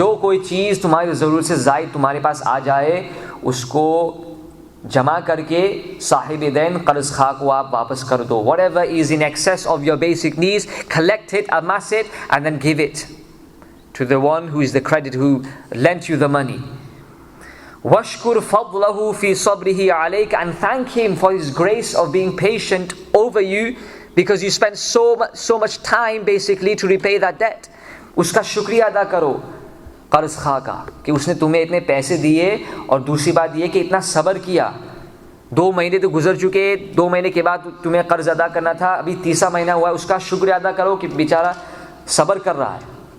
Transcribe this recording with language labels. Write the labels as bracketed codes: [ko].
[ur] جو کوئی چیز تمہاری ضرورت سے زائد تمہارے پاس آ جائے, اس کو جمع کر کے صاحب دین قرض خواہ کو آپ واپس کر دو. [en] Whatever is in excess of your basic needs, collect it, amass it, and then give it to the one who is the creditor, who lent you the money. [ar] وَاشْكُرْ فَضْلَهُ فِي صَبْرِهِ عَلَيْكَ, [en] and thank him for his grace of being patient over you, because you spent so much time basically to repay that debt. [ur] اس کا شکریہ ادا کرو قرض خواہ کا کہ اس نے تمہیں اتنے پیسے دیے, اور دوسری بات یہ کہ اتنا صبر کیا. 2 مہینے تو گزر چکے, 2 مہینے کے بعد تمہیں قرض ادا کرنا تھا, ابھی تیسرا مہینہ ہوا ہے, اس کا شکریہ ادا کرو کہ بیچارہ صبر کر رہا ہے.